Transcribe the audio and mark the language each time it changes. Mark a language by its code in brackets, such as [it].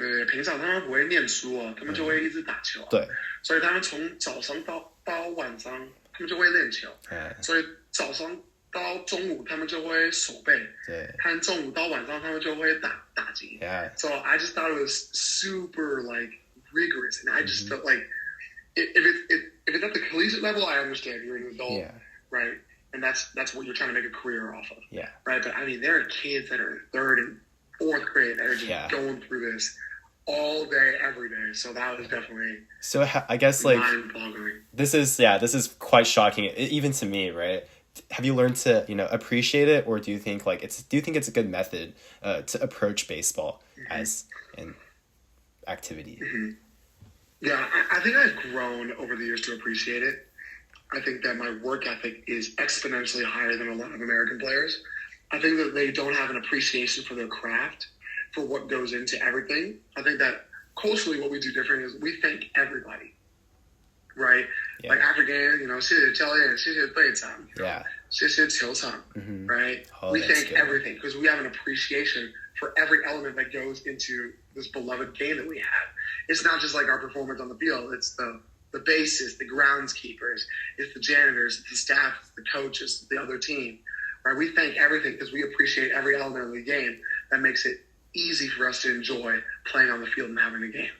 [zh] 平常他们不会念书啊，他们就会一直打球。对，所以他们从早上到晚上，他们就会练球。所以早上到中午他们就会手背，对，看中午到晚上他们就会打击。 [en] Yeah. So I just thought it was super, like, rigorous, and I just felt like if it's at the collegiate level, I understand you're an adult, right? And that's what you're trying to make a career off of. Yeah. Right. But I mean, there are kids that are in 3rd and 4th grade that are just going through this all day, every day. So that was definitely I guess like mind-boggling. This is quite shocking, even to me, right? Have you learned to, appreciate it, or do you think it's a good method to approach baseball as an activity? Mm-hmm. Yeah, I think I've grown over the years to appreciate it. I think that my work ethic is exponentially higher than a lot of American players. I think that they don't have an appreciation for their craft, for what goes into everything. I think that culturally what we do different is we thank everybody, right? Yeah. Like African, [zh] 谢谢教练,谢谢队长, 谢谢球场, [en] right? We thank everything because we have an appreciation for every element that goes into this beloved game that we have. It's not just like our performance on the field. It's the bases, the groundskeepers, it's the janitors, it's the staff, it's the coaches, the other team, right? We thank everything because we appreciate every element of the game that makes it easy for us to enjoy playing on the field and having a game.